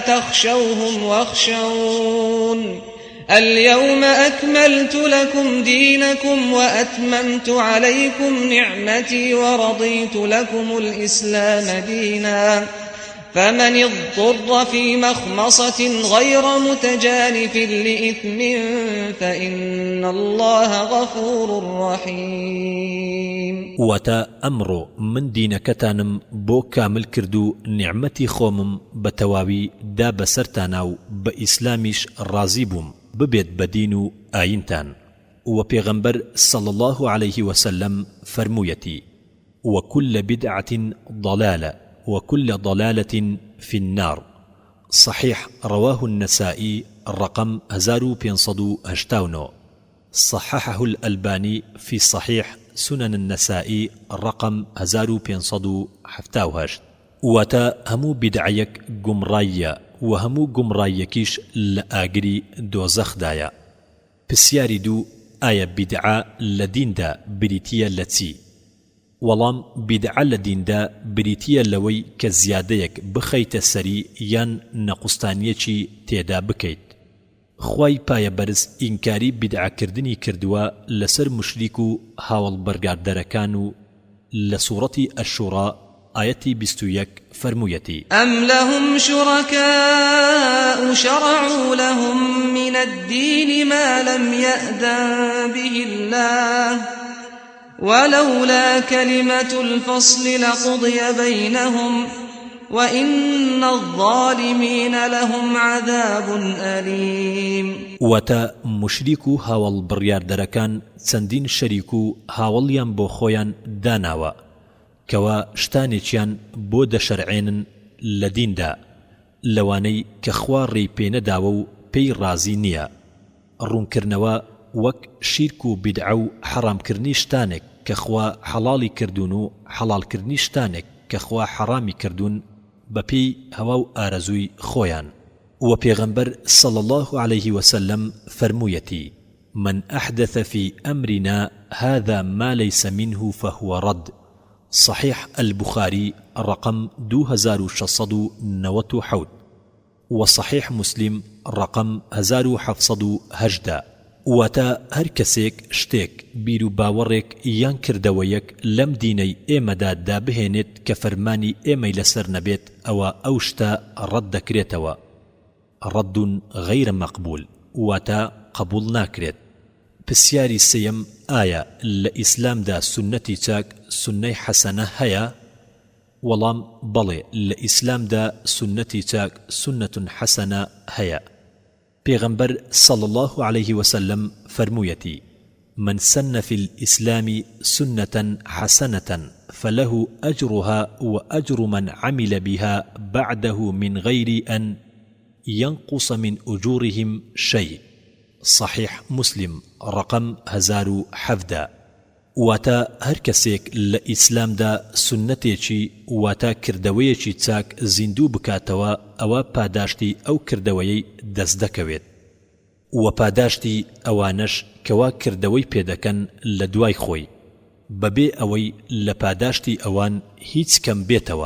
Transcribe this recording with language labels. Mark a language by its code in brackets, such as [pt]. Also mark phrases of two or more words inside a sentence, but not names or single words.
[ar] تخشوهم واخشون اليوم أكملت لكم دينكم وأتممت عليكم نعمتي ورضيت لكم الإسلام دينا فمن اضطر في مخمصة غير متجانف لإثم فإن الله غفور رحيم. [ku] واتا أمرو من دينكتانم بو كامل كردو نعمتي خومم بتواوي دا بسرتاناو بإسلاميش رازيبوم ببيت بدينو آينتان. [ar] وبيغمبر صلى الله عليه وسلم فرمويتي: وكل بدعة ضلالة وكل ضلالة في النار. صحيح رواه النسائي رقم 1589. صححه الألباني في صحيح سنن النسائي رقم 1578. [ku] واتا همو بدعيك گمرايا وهمو گمرايكيش لآگري دوزخ دايا. پسیاری دو آیا بدعا لدين دا بريتيا لتي؟ [ckb] وەڵام بیدعە لە دیندا بریتیە لەوەی کە زیادەیەک بخەیتە سەری یان نەقوستانیەکی تێدا بکەیت. خوای پایە بەرز ئینکاری بیدعەکردنی کردووە لەسەر مشریک و هاوڵبەرگاردەرەکان و لە سوورەتی ئەشوڕا ئایەتی 21 فەرموویەتی: [ar] ئەم لەهم شوڕەکاء شەرعوا لهم من الدین ما لم يأذن به الله ولولا كلمة الفصل لقضي بينهم وإن الظالمين لهم عذاب أليم. [ckb] واتا مشریک و هاوڵ بڕیاردەرەکان چەندین شەریک و هاوڵیان بۆ خۆیان داناوە کەوا شتانێکیان بۆ دەشەرعێنن لە دیندا لەوانەی کە خوا ڕێی پێنەداوە و پێی ڕازی نییە. ڕوونکردنەوە وەک شیرک و بیدعە و حەرامکردنی شتانێک کە خوا حەڵاڵی کردوون و حەڵالکردنی شتانێک کە خوا حەرامی کردوون بەپێی هەوا و ئارەزووی خۆیان. و پێغەمبەر [ar] صلى الله عليه وسلم فرموویەتی: من أحدث في أمرنا هذا ما ليس منه فهو رد. صحيح البخاري رقم 2697 وصحيح مسلم رقم 1718. [ckb] واتا هەر کەسێک شتێک بیر و باوەڕێک یان کردەوەیەک لەم دینەی ئێمەدا دابهێنێت کە فەرمانی ئێمەی لەسەر نەبێت ئەوە ئەو شتە ڕەت دەکرێتەوە. [ar] ڕەد غەیرە مەقبول [ckb] واتا قبول ناکرێت. پرسیاری سێیەم ئایا لە ئیسلامدا سنەتی چاک سنەی حەسەنە هەیە؟ وەڵام بەڵێ لە ئیسلامدا سنەتی چاک سنەتون حەسەنە هەیە. [ar] پیغمبر صلى الله عليه وسلم فرمويتي: من سن في الإسلام سنة حسنة فله أجرها وأجر من عمل بها بعده من غير أن ينقص من أجورهم شيء. صحيح مسلم رقم 1007. [ckb] واتە هەر کەسێک لە ئیسلامدا سنەتێکی واتە کردەوەیەکی چاک زیندوو بکاتەوە ئەوە پاداشتی ئەو کردەوەیەی دەست دەکەوێت و پاداشتی ئەوانەش کەوا کردەوەی پێدەکەن لە دوای خۆی بەبێ ئەوەی لە پاداشتی ئەوان هیچ کەم بێتەوە.